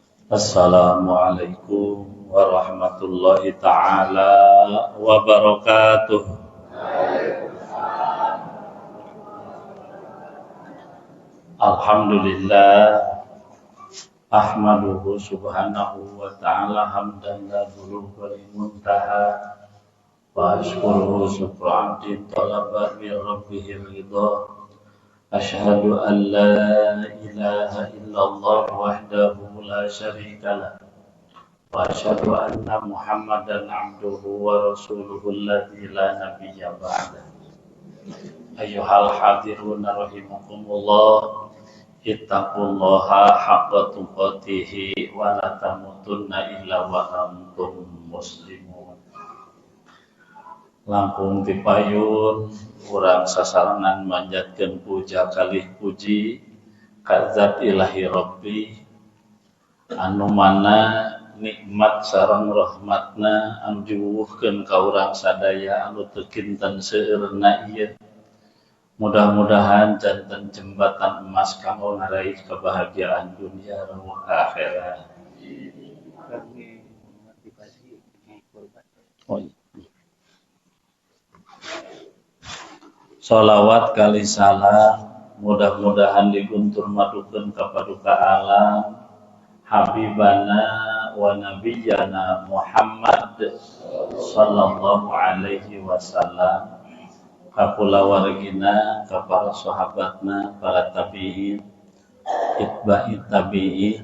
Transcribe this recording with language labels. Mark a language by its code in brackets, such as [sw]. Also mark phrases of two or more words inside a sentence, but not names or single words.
[ar] السلام عليكم ورحمة الله تعالى وبركاته. الحمد لله، أحمده سبحانه وتعالى حمدا لا بلوغ لمنتهى وأشكره شكر عبد طلب من ربه الرضا. أشهد أن لا إله إلا الله وحده لا شريك له وأشهد أن محمدا عبده ورسوله الذي لا نبي بعد. أيها الحاضرون رحمكم الله، اتقوا الله حق تقاته ولا تموتن إلا وأنتم مسلمون. [su] Langkung dipayun urang sasarangan manjatkeun puja kalih puji ka zat ilahi rabbi anu mana nikmat sareng rahmatna anu diwuhkeun ka urang sadaya anu teu kinten seueurna ieu. Mudah-mudahan janten jembatan emas kanggo ngaraih kebahagiaan [id] dunia dan akhirat. [su] Sholawat kali salam mudah-mudahan diguntur madukeun ka paduka alam [ar] حبيبنا ونبينا محمد صلى الله عليه وسلم, [su] ka kulawargina, ka para sahabatna, para tabi'in, [ar] أتباع التابعين.